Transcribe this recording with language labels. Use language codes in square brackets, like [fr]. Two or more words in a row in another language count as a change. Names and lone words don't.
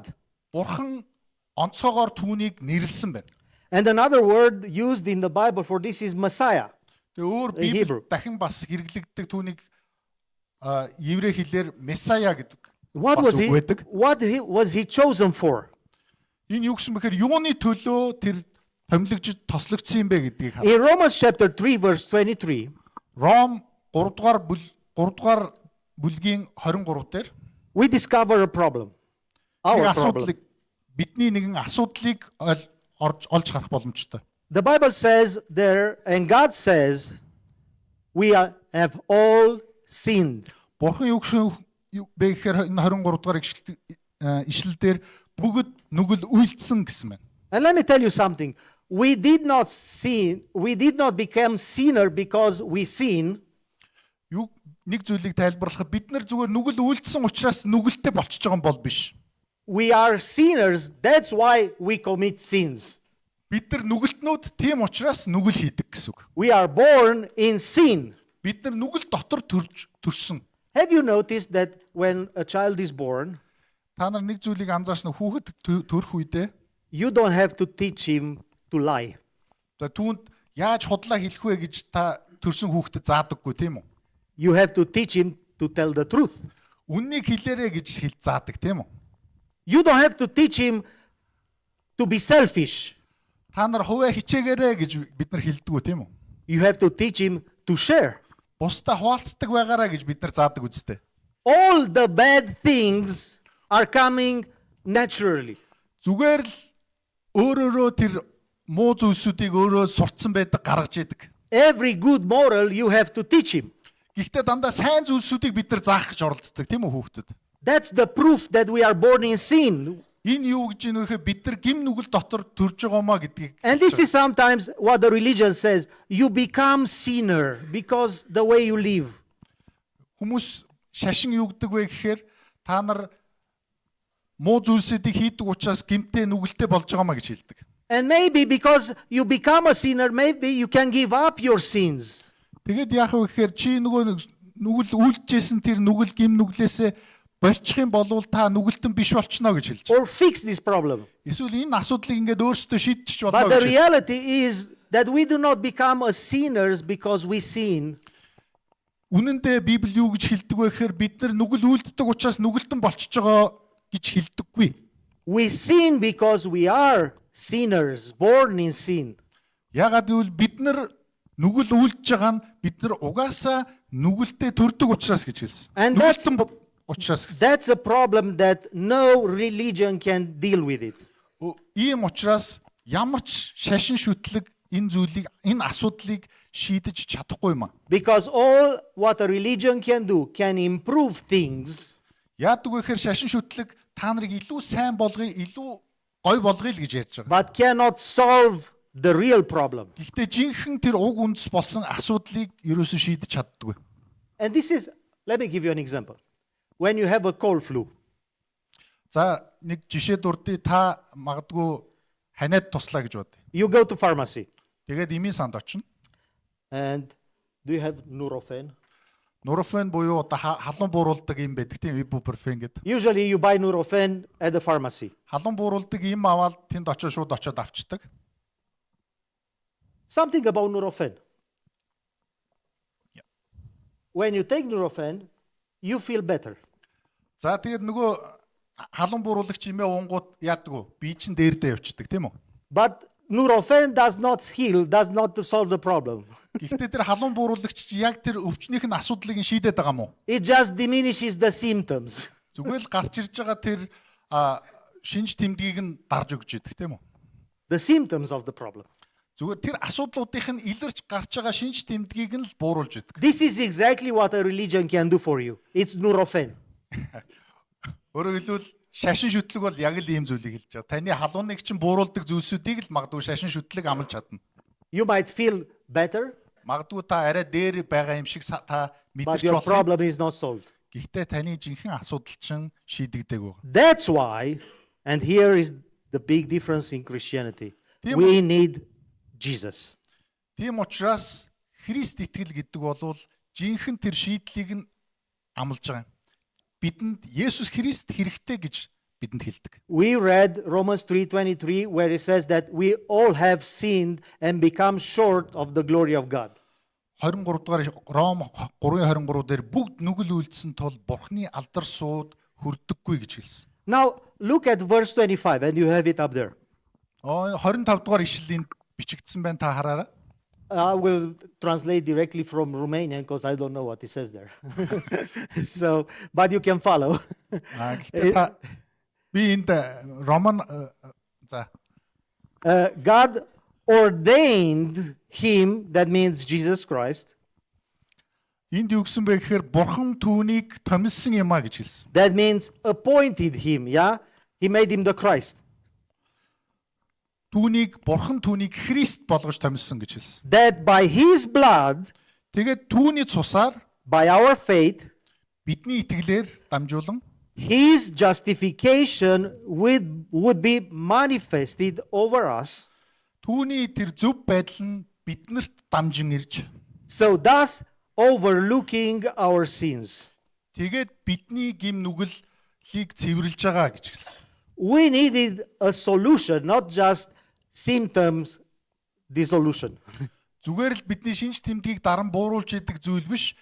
[mn] Бурхан онцгойгоор түүнийг нэрлсэн байна. [en] And another word used in the Bible for this is Messiah. [mn] Тэгээ өөр [en] In Hebrew. [mn] Библи дахин бас хэрэглэгддэг түүнийг еврей хэлээр Месая гэдэг. [en] What [mn] бас [en] was he? [mn] үг байдаг. [en] Was he chosen for? [mn] Энэ юу гэсэн бэхээр юуны төлөө тэр томилогдож тослогдсон юм бэ гэдгийг [en] In Romans chapter 3 verse 23, [mn] Ром 3 дугаар бүлгийн 23 дээр [en] we discover a problem. [mn] нэг [en] Our [mn] асуудлыг [en] problem. [mn] бидний нэгэн асуудлыг олж харах боломжтой. [en] The Bible says there, and God says, we have all sinned. [mn] Бурхан юу бэ гэхээр энэ 23 дугаар ишлэлдэр бүгд нүгэл үйлдсэн гэсэн байна. [en] And let me tell you something. We did not become sinner because we sin. [mn] Юу нэг зүйлийг тайлбарлахад бид нар зүгээр нүгэл үйлдсэн учраас нүгэлтэй болчихж байгаа юм бол биш. [en] We are sinners. That's why we commit sins. [mn] Бид нар нүгэлтнүүд тийм учраас нүгэл хийдэг гэсэн үг. [en] We are born in sin. [mn] Бид нар нүгэл дотор төрсөн. [en] Have you noticed that when a child is born, [mn] Та нар нэг зүйлийг анзаарсан уу? Хүүхэд төрөх үедээ [en] you don't have to teach him to lie. [mn] за түүнд яаж худлаа хэлэх вэ гэж та төрсэн хүүхдэд заадаггүй тийм үү? [en] You have to teach him to tell the truth. [mn] Үннийг хэлээрэ гэж заадаг тийм үү? [en] You don't have to teach him to be selfish. [mn] Та нар хувиа хичээгээрэ гэж бид нар хэлдэггүй тийм үү? [en] You have to teach him to share. [mn] Бусдаа хуваалцдаг байгаараа гэж бид нар заадаг үстэй. [en] All the bad things are coming naturally. [mn] Зүгээр л өөрөөрөө тэр муу зүйлсүүдийг өөрөө сурцсан байдаг гаргаж идэг. [en] Every good moral you have to teach him. [mn] Гэхдээ дандаа сайн зүйлсүүдийг бид нар заах гэж оролддог тийм үү хүүхдүүд? [en] That's the proof that we are born in sin. [mn] Энэ юу гэж юм вэ? Бид нар гим нүгэл дотор төрж байгаа маа гэдгийг. [en] And this is sometimes what the religion says. You become sinner because the way you live. [mn] Хүмүүс шашин юу гэдэг вэ гэхээр та нар муу зүйлсүүдийг хийдэг учраас гимтэй нүгэлтэй болж байгаа маа гэж хэлдэг. [en] And maybe because you become a sinner, maybe you can give up your sins. [mn] Тэгэд яах вэ гэхээр чи нөгөө нүгэл үйлдэжсэн тэр нүгэл гим нүглээсээ болчих юм бол та нүгэлтэн биш болчихно гэж хэлж. [en] Or fix this problem. [mn] Эсвэл энэ асуудлыг ингээд өөрсдөө шийдчих болно [en] But the [mn] гэж. [en] reality is that we do not become a sinners because we sin. [mn] Үнэн дээр Библи юу гэж хэлдэг вэ гэхээр бид нар нүгэл үйлддэг учраас нүгэлтэн болчихж байгаа гэж хэлдэггүй. [en] We sin because we are sinners, born in sin. [mn] Ягаад гэвэл бид нар нүгэл үйлдэж байгаа нь бид нар угаасаа нүгэлтэй төрдөг учраас гэж хэлсэн. [en] And [mn] Нүгэлтэн учраас гэсэн. [en] That's a problem that no religion can deal with it. [mn] Ийм учраас ямар ч шашин шүтлэг энэ зүйлийг энэ асуудлыг шийдэж чадахгүй юм аа. [en] Because all what a religion can do can improve things, [mn] Яадаг вэ гэхээр шашин шүтлэг та нарыг илүү сайн болгоё, илүү гой болгоё л гэж ярьж байгаа. [en] but cannot solve the real problem. [mn] Гэхдээ жинхэнэ тэр уг үндэс болсон асуудлыг ерөөсөө шийдэж чаддаггүй. [en] And this is, let me give you an example. When you have a cold flu, [mn] За нэг жишээ дурдъя, та магадгүй ханиад туслаа гэж бод. [en] you go to pharmacy [mn] Тэгээд эмийн санд очино. [en] and do you have Nurofen? [mn] Нурофен буюу одоо халуун бууруулдаг юм байдаг тийм ибупрофен гэдэг. [en] Usually you buy Nurofen at the pharmacy. Халуун бууруулдаг юм аваад тэнд очиж шууд очиод авчдаг. Something about Nurofen. Yeah. When you take Nurofen, you feel better. [mn] За тэгээд нөгөө халуун бууруулагч имээ унгууд яадаг вэ? Бие чин дээрдээ явчихдаг тийм үү? [en] But Nurofen does not heal, does not solve the problem. [mn] Гэхдээ тэр халуун бууруулагч чи яг тэр өвчнийх нь асуудлыг нь шийдээд байгаа мó? [en] It just diminishes the symptoms. [mn] Зүгээр л гарч ирж байгаа тэр шинж тэмдгийг нь дарж өгч идэг тийм үү? [en] The symptoms of the problem. [mn] Зүгээр тэр асуудлуудынх нь илэрч гарч байгаа шинж тэмдгийг нь л бууруулж идэг. [en] This is exactly what a religion can do for you. It's Nurofen. [mn] Өөрөөр хэлбэл шашин шүтлэг бол яг л ийм зүйлийг хэлж байгаа. Таны халууныг чинь бууруулдаг зүйлсүүдийг л магадгүй шашин шүтлэг амлж чадна. [en] You might feel better, [mn] Магадгүй та арай дээр байгаа юм шиг та [en] but [mn] мэдэрч [en] your [mn] болох. [en] problem is not solved. [mn] Гэхдээ таны жинхэнэ асуудал чинь шийдэгдэг байна. [en] That's why, and here is the big difference in Christianity. [mn] Тийм [en] We need Jesus. [mn] Тийм учраас Христ итгэл гэдэг бол жинхэнэ тэр шийдлийг нь амлж байгаа юм. Бидэнд Есүс Христ хэрэгтэй гэж бидэнд хэлдэг. [en] We read Romans 3:23 where it says that we all have sinned and become short of the glory of God. [mn] 23 дугаар Ром 3:23 дээр бүгд нүгэл үйлдсэн тул Бурхны алдар сууд хүрдэггүй гэж хэлсэн. [en] Now look at verse 25 and you have it up there. [mn] 25 дугаар ишлэлийн бичигдсэн байна, та хараарай. [en] I will translate directly from Romanian because I don't know what it says there. So, but you can follow. [mn] Гэхдээ та би энд Роман за [en] God ordained him, that means Jesus Christ. [mn] энд юу гэсэн бэ гэхээр Бурхан түүнийг томилсон юм а гэж хэлсэн. [en] That means appointed him, yeah? He made him the Christ. [mn] Бурхан түүнийг Христ болгож томилсон гэж хэлсэн. [en] That by his blood, [mn] Тэгээд түүний цусаар [en] by our faith, [mn] бидний итгэлээр дамжуулан [en] his justification would be manifested over us. [mn] түүний тэр зөв байдал нь биднэрт дамжин ирж [en] So thus overlooking our sins. [mn] Тэгээд бидний гим нүгэлийг цэвэрлж байгаа гэж хэлсэн. [en] We needed a solution, not just symptoms dissolution. [mn] Зүгээр л бидний шинж тэмдгийг даран бууруулж идэг зүйл биш.